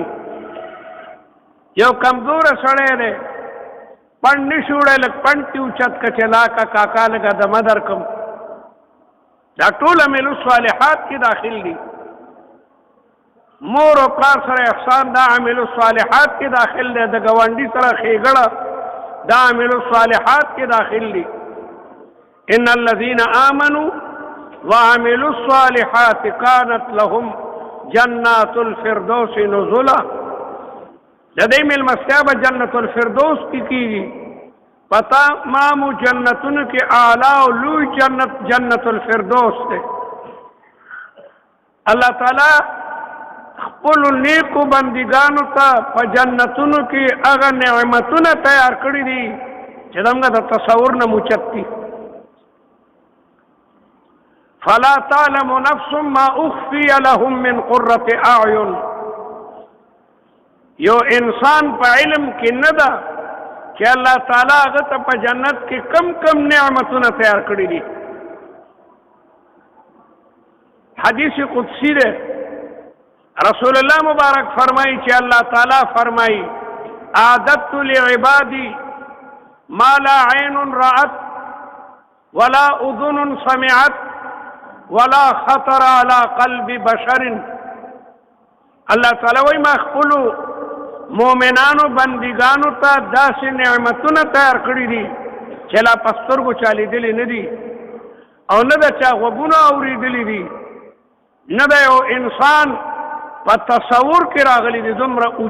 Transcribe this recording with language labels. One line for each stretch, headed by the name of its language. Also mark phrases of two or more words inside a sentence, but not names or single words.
Pashto: یو کمزوره سړی دی پڼ نشي وړی لږ پڼ تي اوچت که چې لاکه کاکا لږه دمه درکړم. دا ټول
Arabic: عمل الصالحات
Pashto: کې داخل دي. مور او پلار سره احسان دا
Arabic: عمل الصالحات
Pashto: کې داخل دی. د ګاونډي سره ښېګړه دا
Arabic: عمل الصالحات
Pashto: کې داخل دي.
Arabic: ان الذين آمنوا وعملوا الصالحات كانت لهم جنات الفردوس نزلا.
Pashto: د دې مېلمستیا به جنت الفردوس کې کېږي. پتا مامو جنتونو کې اعلی او لوی جنت الفردوس دی. الله تعالی خپل نیکو بندگانو ته په جنتونو کې هغه نعمتونه تیار کړي دي چې دغه د تصور نه موچت دي.
Arabic: فلا تعلم نفس ما اخفي لهم من قرة اعين.
Pashto: یو انسان په علم کې نه ده چې الله تعالی هغه ته په جنت کې کم کم نعمتونه تیار کړي دي. حدیث قدسی ده. رسول الله مبارک فرمائی چې الله تعالی فرمائی
Arabic: اعددت لعبادی ما لا عین رأت ولا اذن سمعت ولا خطر على قلب بشر.
Pashto: الله تعالی وای ما خپل مؤمنانو بندگانو ته داسې نعمتونه تیار کړی دي چې لا پسترګو چالي دي نه دي او نه د چا غوږونه اورېدلي دي نه د یو انسان په تصور کې راغلي دي.